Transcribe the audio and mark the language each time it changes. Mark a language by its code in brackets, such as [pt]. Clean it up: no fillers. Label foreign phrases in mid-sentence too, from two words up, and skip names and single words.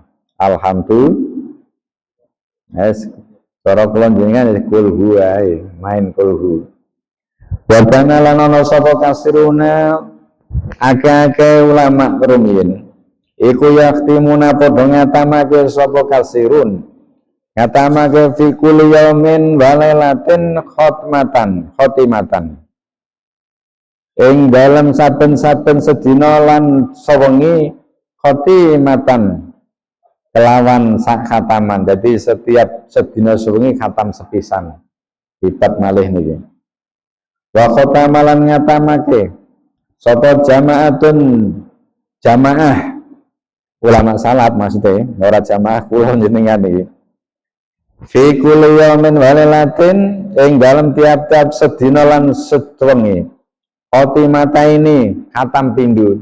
[ar] Alhamdulillah. [jv] Cara kula jenengan kulhu ae, main kulhu. [ar] Wa kana [jv] lan ana sapa kasiruna akeh-akeh ulama rumiyin iku yaktimuna padha ngatamake sapa kasirun ngatamake [ar] fi kulli yaumin wa lailatin [jv] khotimatan ing dalam saben-saben sedina lan sewengi khotimatan kelawan sak khataman. Jadi setiap sedina sewengi khatam sepisan. Hebat malih niki. [ar] Wa khotamalan [jv] ngatamake sapa jamaah ulama salaf maksudnya ora jamaah kula jenengan iki [ar] fi kulli yaumin wa lailatin [jv] ing dalem tiap-tiap sedina lan sewengi khotimata ini khatam pindho.